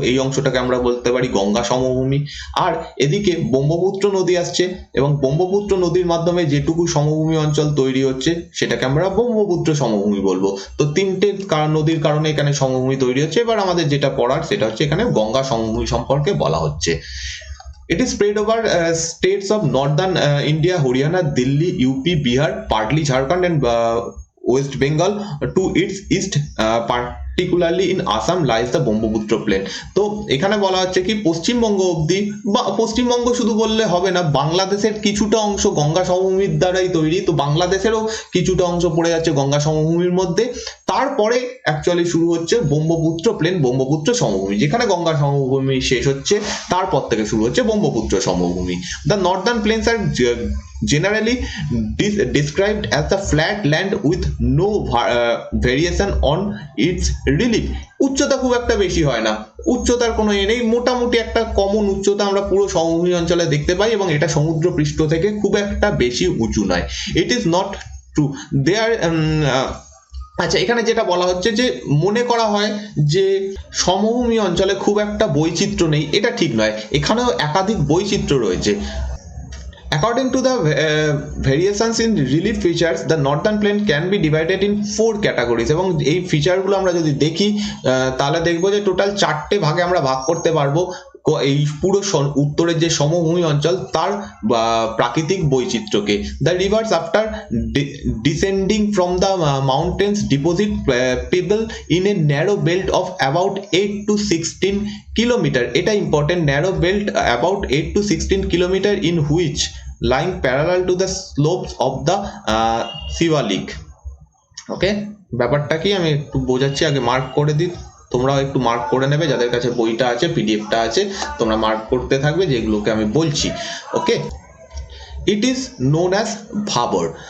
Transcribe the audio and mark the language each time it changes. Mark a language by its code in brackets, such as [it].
[bn] এই অংশটাকে আমরা বলতে পারি গঙ্গা সমভূমি। আর এদিকে ব্রহ্মপুত্র নদী আসছে, এবং ব্রহ্মপুত্র নদীর মাধ্যমে যেটুকু সমভূমি অঞ্চল তৈরি হচ্ছে সেটাকে আমরা ব্রহ্মপুত্র সমভূমি বলবো। তো 3টে নদীর কারণে এখানে সমভূমি তৈরি হচ্ছে। এবার আমাদের যেটা পড়ার সেটা হচ্ছে এখানে গঙ্গা সমভূমি সম্পর্কে বলা হচ্ছে। [en] It is spread over states of northern India, Haryana, Delhi, UP, Bihar, partly Jharkhand and West Bengal. To its east, particularly in Assam, lies the Brahmaputra plain. [bn] তো এখানে বলা হচ্ছে কি পশ্চিমবঙ্গ অবধি, বা পশ্চিমবঙ্গ শুধু বললে হবে না, বাংলাদেশের কিছুটা অংশ গঙ্গা সমভূমির দ্বারাই তৈরি। তো বাংলাদেশেরও কিছুটা অংশ পড়ে যাচ্ছে গঙ্গা সমভূমির মধ্যে। তারপরে অ্যাকচুয়ালি শুরু হচ্ছে ব্রহ্মপুত্র প্লেন, ব্রহ্মপুত্র সমভূমি। যেখানে গঙ্গা সমভূমি শেষ হচ্ছে তারপর থেকে শুরু হচ্ছে ব্রহ্মপুত্র সমভূমি। [en] The northern plains are generally described as the flat land with no variation on its relief. [bn] উচ্চতা খুব একটা বেশি হয় না, উচ্চতার কোনো নেই, মোটামুটি একটা কমন উচ্চতা আমরা পুরো সমভূমি অঞ্চলে দেখতে পাই, এবং এটা সমুদ্র পৃষ্ঠ থেকে খুব একটা বেশি উঁচু নয়। [en] It is not true there. [bn] আচ্ছা, এখানে যেটা বলা হচ্ছে যে মনে করা হয় যে সমভূমি অঞ্চলে খুব একটা বৈচিত্র্য নেই, এটা ঠিক নয়, এখানেও একাধিক বৈচিত্র্য রয়েছে। [en] According to the variations in relief features, the northern plain can be divided in 4 categories. [bn] এবং এই ফিচারগুলো আমরা যদি দেখি তাহলে দেখবো যে টোটাল 4টে ভাগে আমরা ভাগ করতে পারবো এই পুরো উত্তরের যে সমভূমি অঞ্চল তার প্রাকৃতিক বৈচিত্র্যকে। [en] The rivers after descending from the mountains deposit pebble in a narrow belt of about 8 to 16 kilometre. এটা important, narrow belt about 8 to 16 kilometre in which lying parallel to the slopes of the Shivalik. [bn] ওকে, ব্যাপারটা কি আমি একটু বোঝাচ্ছি, আগে mark করে দিই, তোমরাও একটু মার্ক করে নেবে, যাদের কাছে বইটা আছে, পিডিএফটা আছে, তোমরা মার্ক করতে থাকবে যেগুলোকে আমি বলছি। [en] Okay, it is known as Bhabar.